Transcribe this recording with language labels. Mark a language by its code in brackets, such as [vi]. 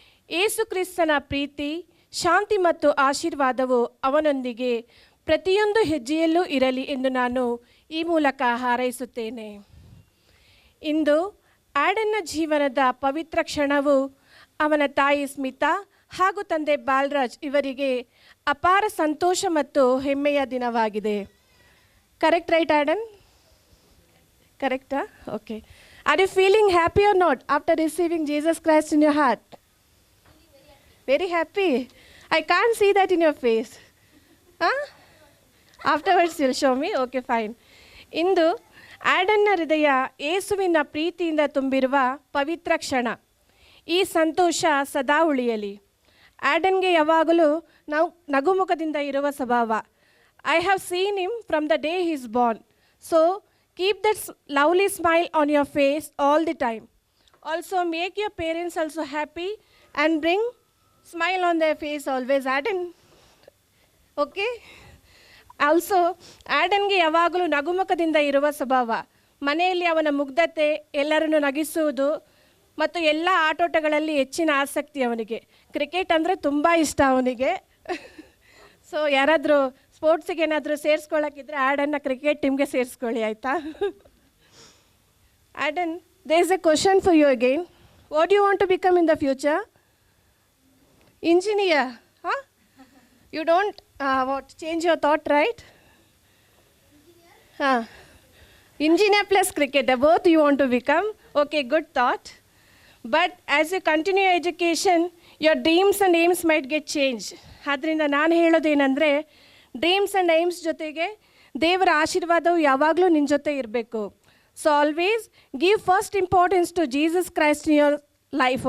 [kn] ಯೇಸು ಕ್ರಿಸ್ತನ ಪ್ರೀತಿ, ಶಾಂತಿ ಮತ್ತು ಆಶೀರ್ವಾದವು ಅವನೊಂದಿಗೆ ಪ್ರತಿಯೊಂದು ಹೆಜ್ಜೆಯಲ್ಲೂ ಇರಲಿ ಎಂದು ನಾನು ಈ ಮೂಲಕ ಹಾರೈಸುತ್ತೇನೆ. ಇಂದು ಆಡನ್ನ ಜೀವನದ ಪವಿತ್ರ ಕ್ಷಣವು ಅವನ ತಾಯಿ ಸ್ಮಿತಾ ಹಾಗೂ ತಂದೆ ಬಾಲರಾಜ್ ಇವರಿಗೆ ಅಪಾರ ಸಂತೋಷ ಮತ್ತು ಹೆಮ್ಮೆಯ ದಿನವಾಗಿದೆ. [en] Correct right Adan? ಕರೆಕ್ಟಾ? Okay. Are you feeling happy or not after receiving Jesus Christ in your heart? Very happy. I can't see that in your face. Huh? Afterwards you'll show me? Okay, fine. [kn] ಇಂದು ಆಡನ್ನ ಹೃದಯ ಯೇಸುವಿನ ಪ್ರೀತಿಯಿಂದ ತುಂಬಿರುವ ಪವಿತ್ರ ಕ್ಷಣ. ಈ ಸಂತೋಷ ಸದಾ ಉಳಿಯಲಿ. ಆಡನ್ಗೆ ಯಾವಾಗಲೂ ನಗುಮುಖದಿಂದ ಇರುವ ಸ್ವಭಾವ. [en] I have seen him from the day he is born. So keep that lovely smile on your face all the time. Also make your parents also happy and bring smile on their face always, Adan. Okay? [kn] Also ಆಡನ್ಗೆ ಯಾವಾಗಲೂ ನಗುಮುಖದಿಂದ ಇರುವ ಸ್ವಭಾವ. ಮನೆಯಲ್ಲಿ ಅವನ ಮುಗ್ಧತೆ, ಎಲ್ಲರನ್ನು ನಗಿಸುವುದು ಮತ್ತು ಎಲ್ಲ ಆಟೋಟಗಳಲ್ಲಿ ಹೆಚ್ಚಿನ ಆಸಕ್ತಿ ಅವನಿಗೆ. ಕ್ರಿಕೆಟ್ ಅಂದರೆ ತುಂಬ ಇಷ್ಟ ಅವನಿಗೆ. ಸೊ ಯಾರಾದರೂ ಸ್ಪೋರ್ಟ್ಸಿಗೆ ಏನಾದರೂ ಸೇರಿಸ್ಕೊಳ್ಳೋಕ್ಕಿದ್ರೆ ಆಡನ್ನ ಕ್ರಿಕೆಟ್ ಟೀಮ್ಗೆ ಸೇರಿಸ್ಕೊಳ್ಳಿ, ಆಯಿತಾ? [en] Adan, there is a question for you again. What you want to become in the future? Engineer? ಹಾಂ? You don't what change your thought, right? ಹಾಂ, engineer plus cricketer, both you want to become. Okay, good thought. But as you continue your education, your dreams and aims might get changed. [kn] ಆದ್ದರಿಂದ ನಾನು ಹೇಳೋದೇನೆಂದರೆ, [en] dreams and aims [kn] ಜೊತೆಗೆ ದೇವರ ಆಶೀರ್ವಾದವು ಯಾವಾಗಲೂ ನಿನ್ನ ಜೊತೆ ಇರಬೇಕು. [en] So always give first importance to Jesus Christ in your life.